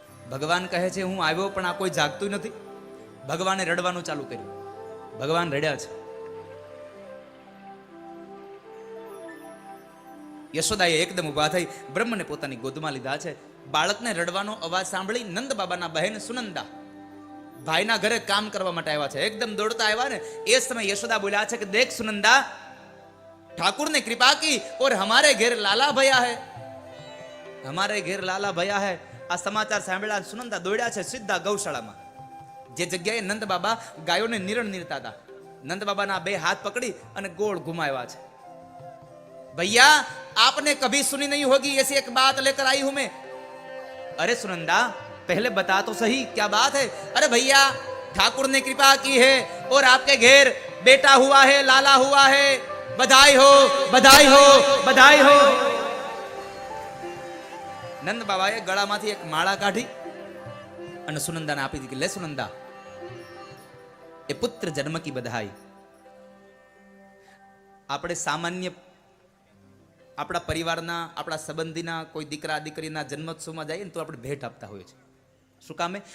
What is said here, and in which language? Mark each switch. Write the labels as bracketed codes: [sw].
[gu] ભગવાન કહે છે, હું આવ્યો પણ આ કોઈ જાગતું નથી. ભગવાને રડવાનું ચાલુ કર્યું. ભગવાન રડ્યા છે. યશોદાએ એકદમ ઉભા થઈ બ્રહ્મને પોતાની ગોદમાં લીધા છે. બાળકને રડવાનો અવાજ સાંભળી નંદ બાબાના બહેન સુનંદા ભાઈના ઘરે કામ કરવા માટે આવ્યા છે. એકદમ દોડતા આવ્યા ને એ સમય યશોદા બોલ્યા છે કે દેખ સુનંદા, [hi] ઠાकुर ने कृपा की और हमारे घेर लाला भया है, हमारे घेर लाला भया है. [gu] આ સમાચાર સાંભળ્યા સુનંદા દોડ્યા છે સીધા ગૌશાળામાં, જે જગ્યાએ નંદ બાબા ગાયોને નિરણ નીરતા હતા. નંદ બાબાના બે હાથ પકડી અને ગોળ ઘુમાવ્યા છે. [hi] भैया आपने कभी सुनी नहीं होगी ऐसी एक बात लेकर आई हूं मैं. अरे सुनंदा, पहले बता तो सही क्या बात है। अरे भैया ठाकुर ने कृपा की है और आपके घेर बेटा हुआ है, लाला हुआ है, बधाई हो, बधाई हो, बधाई हो। [gu] नंद बाबाए गळाમાંથી એક માળા કાઢી અને સુનંદાને આપી દીધી કે લે સુનંદા, એ [hi] પુત્ર જન્મ કી બધાઈ। [gu] આપણે સામાન્ય આપણા પરિવારના, આપણા સંબંધીના કોઈ દીકરા દીકરીના જન્મોત્સવમાં જઈએ ને તો આપણે ભેટ આપતા હોઈએ છીએ। શું કામે?